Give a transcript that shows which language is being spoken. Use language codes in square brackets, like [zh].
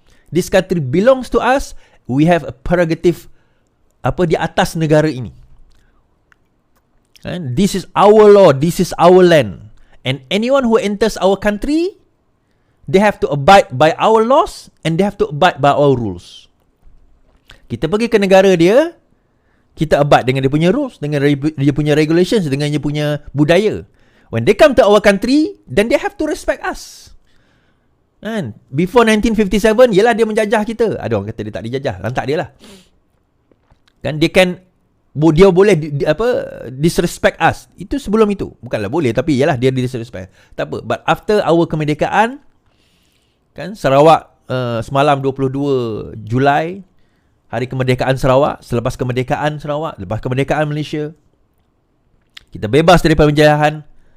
[en] This country belongs to us. We have a prerogative [ms] di atas negara ini. [en] And this is our law. This is our land. And anyone who enters our country, they have to abide by our laws and they have to abide by our rules. [ms] Kita pergi ke negara dia, kita [en] abide [ms] dengan dia punya rules, dengan dia punya regulations, dengan dia punya budaya. [en] When they come to our country, then they have to respect us. And before 1957, [ms] yelah dia menjajah kita. Ada orang kata dia tak dijajah, lantak dia lah. Kan dia boleh [en] disrespect us. [ms] Itu sebelum itu. Bukanlah boleh, tapi yelah dia disrespect. Tak apa. [en] But after our [ms] kemerdekaan, kan Sarawak semalam 22 Julai, hari kemerdekaan Sarawak, selepas kemerdekaan Sarawak, lepas kemerdekaan Malaysia, kita bebas daripada penjajahan.